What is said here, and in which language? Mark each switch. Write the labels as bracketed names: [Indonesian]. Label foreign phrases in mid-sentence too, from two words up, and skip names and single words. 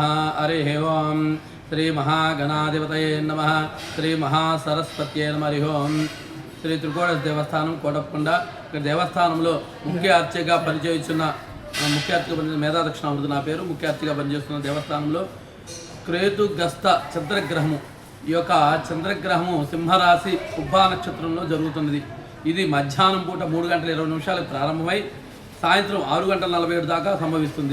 [Sanskrit] हरि ओम श्री महागणाधिपतये नमः। श्री महासरस्वत्यै नमः। हरि ओम [Telugu] श्री त्रिकोण देवस्थाనం కోటప్పకొండ దేవస్థానంలో ముఖ్య అర్చకగా పనిచేస్తున్న మేధా దక్షిణామూర్తి నా పేరు. ముఖ్య అర్చకగా పనిచేస్తున్న దేవస్థానంలో క్రేతుగస్త చంద్రగ్రహము ఈ యొక్క చంద్రగ్రహము సింహరాశి ఉబ్బా నక్షత్రంలో జరుగుతున్నది. ఇది మధ్యాహ్నం పూట 3 గంటల 20 నిమిషాలకు ప్రారంభమై సాయంత్రం 6 గంటల 47 దాకా సంభవిస్తుంది.